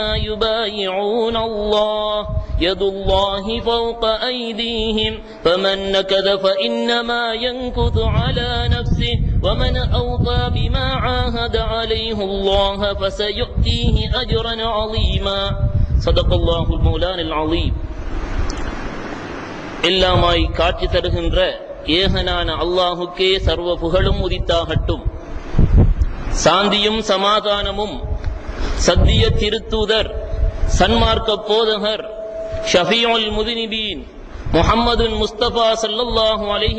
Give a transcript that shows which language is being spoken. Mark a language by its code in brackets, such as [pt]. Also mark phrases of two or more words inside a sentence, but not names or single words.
[ar] يبايعون الله يد الله فوق أيديهم فمن نكث فإنما ينكث على نفسه ومن أوفى بما عاهد عليه الله فسيؤتيه أجرا عظيما صدق الله المولان العظيم [ta] எல்லாமாய் காட்சி தருகின்ற ஏகனான அல்லாஹுக்கே சர்வ புகழும் உரித்தாகட்டும். சாந்தியும் சமாதானமும் சத்திய திருத்தூதர் சன்மார்க்க போதகர் [ar] شفيع المذنبين محمد مصطفى صلى الله عليه